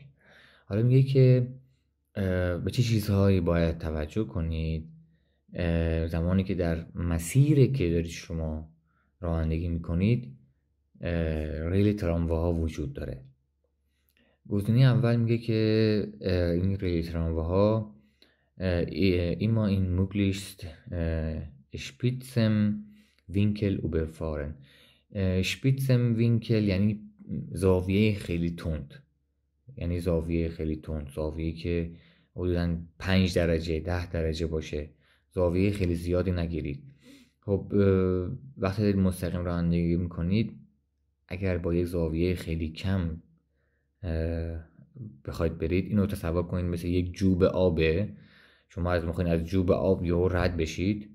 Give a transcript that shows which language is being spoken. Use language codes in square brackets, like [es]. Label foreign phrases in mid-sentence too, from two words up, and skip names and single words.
[fa] حالا میگه که به چه چیزهایی باید توجه کنید زمانی که در مسیری که دارید شما رانندگی میکنید ریل ترامواها وجود داره. گزینه اول میگه که این ریل ترامواها ایما این [de] möglichst spitzen Winkel überfahren. spitzen Winkel [fa] یعنی زاویه خیلی تند، یعنی زاویه خیلی تند، زاویه که حدوداً 5 درجه 10 درجه باشه، زاویه خیلی زیادی نگیرید. خب وقتی دارید مستقیم رانندگی میکنید اگر با یک زاویه خیلی کم بخواید برید، اینو تصور کنید مثل یک جوب آبه، شما از میخواید از جوب آب یهو رد بشید.